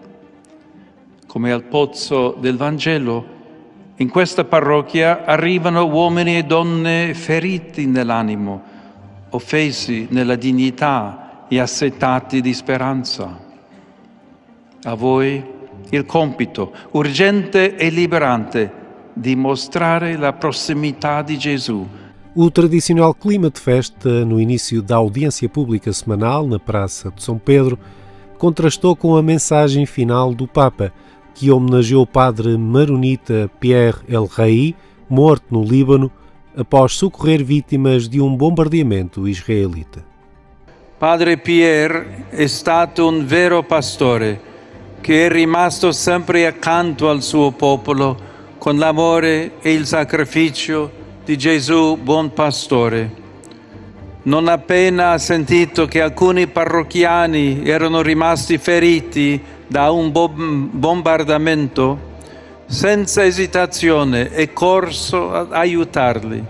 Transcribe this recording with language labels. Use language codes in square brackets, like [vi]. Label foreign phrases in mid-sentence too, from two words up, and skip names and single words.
[it] Come al pozzo del Vangelo, in questa parrocchia arrivano uomini e donne feriti nell'animo, offesi nella dignità e assetati di speranza. A voi il compito urgente e liberante di mostrare la prossimità di Gesù. [pt] O tradicional clima de festa no início da audiência pública semanal na Praça de São Pedro contrastou com a mensagem final do Papa, que homenageou o padre maronita Pierre El Rahi, morto no Líbano, após socorrer vítimas de um bombardeamento israelita. [it] Padre Pierre è stato un vero pastore che è rimasto sempre accanto al suo popolo con l'amore e il sacrificio di Gesù buon pastore. Non appena ha sentito che alcuni parrocchiani erano rimasti feriti da un bombardamento, senza esitazione è corso ad aiutarli.